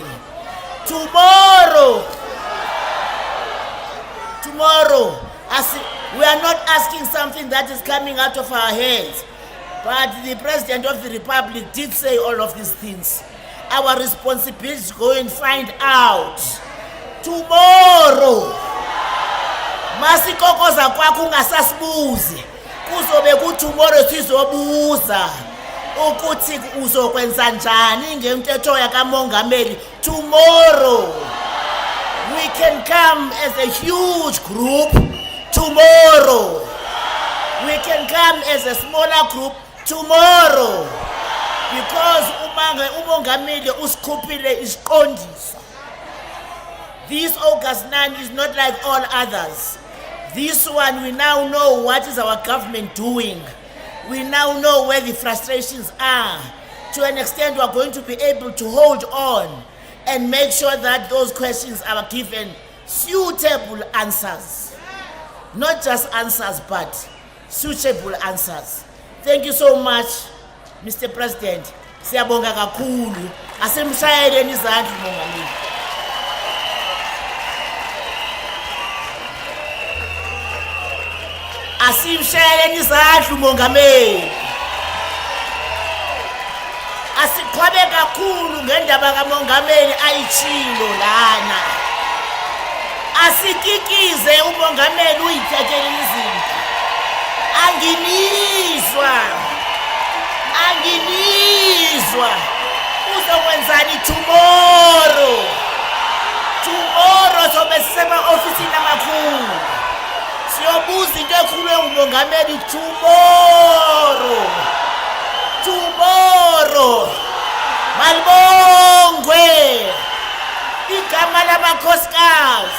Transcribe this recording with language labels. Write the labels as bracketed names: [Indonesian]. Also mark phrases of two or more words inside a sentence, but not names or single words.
[English] Tomorrow, we are not asking something that is coming out of our heads, but the President of the Republic did say all of these things. Our responsibility is to go and find out. Tomorrow, [Zulu] masikokoza kwakho ungasasibuzi kuzobe ku tomorrow sizobuza ukuthi uzokwenza njani ngentetho yakamongameli. [English] Tomorrow we can come as a huge group. Tomorrow we can come as a smaller group. Tomorrow, because [Zulu] umongameli usikhuphile isiqondiso. [English] This August 9 is not like all others. This one, we now know what is our government doing. We now know where the frustrations are. To an extent, we are going to be able to hold on and make sure that those questions are given suitable answers. Not just answers, but suitable answers. Thank you so much, Mr. President. [Zulu] Siyabonga kakhulu. Asimshayeleni izandla umongameli. Asimshayeleni izandla umongameli. Asiqhwabe kakhulu ngendaba kamongameli ayitshilo lana. Asikikize umongameli uyithekele izinto. Anginizwa. Uzokwenzani tomorrow? Tomorrow sobe sisema ofisini amakhulu. Siyobuza into ekhulwe umongameli tomorrow. Malibongwe. Igama lamakhosikazi.